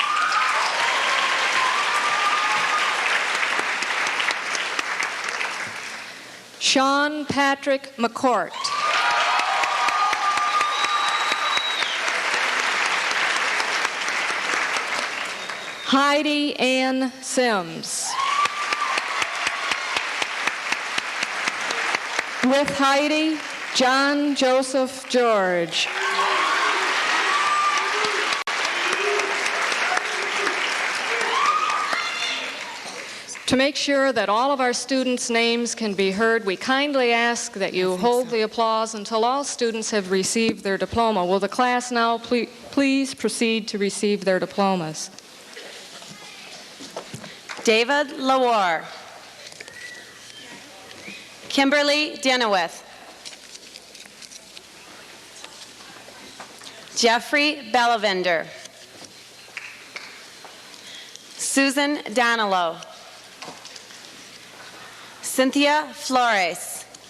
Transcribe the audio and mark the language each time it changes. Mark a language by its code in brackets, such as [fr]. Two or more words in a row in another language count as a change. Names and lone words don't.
[en] Sean Patrick McCourt. Heidi Ann Sims. With Heidi, John Joseph George. To make sure that all of our students' names can be heard, we kindly ask that you hold the applause until all students have received their diploma. Will the class now please proceed to receive their diplomas? David Lawar. Kimberly Denowith. Jeffrey Bellavender. Susan Donalow. Cynthia Flores.